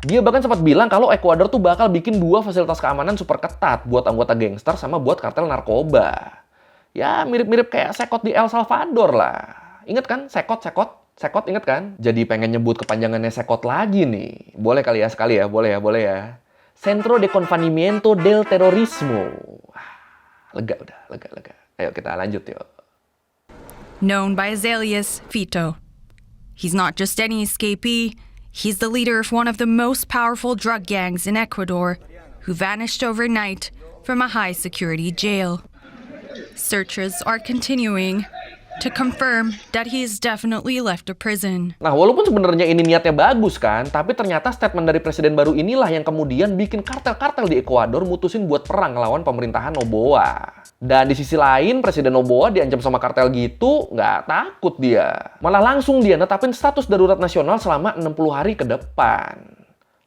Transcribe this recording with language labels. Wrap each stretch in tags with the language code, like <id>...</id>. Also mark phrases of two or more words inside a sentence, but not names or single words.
<id>Dia bahkan sempat bilang kalau Ekuador tuh bakal bikin 2 fasilitas keamanan super ketat buat anggota gangster sama buat kartel narkoba. Ya mirip-mirip kayak Sekot di El Salvador lah. Ingat kan? Sekot inget kan? Jadi pengen nyebut kepanjangannya Sekot lagi nih. Boleh kali ya sekali ya, boleh ya.</id> <es>Centro de Confinamiento del Terrorismo.</es> <id>Lega udah, lega. Ayo kita lanjut yuk.</id> <en>Known by his alias, Vito. He's not just any escapee, he's the leader of one of the most powerful drug gangs in Ecuador, who vanished overnight from a high-security jail. Searches are continuing to confirm that he has definitely left the prison.</en> <id>Nah, walaupun sebenarnya ini niatnya bagus kan, tapi ternyata statement dari presiden baru inilah yang kemudian bikin kartel-kartel di Ekuador mutusin buat perang ngelawan pemerintahan Noboa. Dan di sisi lain, Presiden Noboa diancam sama kartel gitu, nggak takut dia. Malah langsung dia netapin status darurat nasional selama 60 hari ke depan.</id>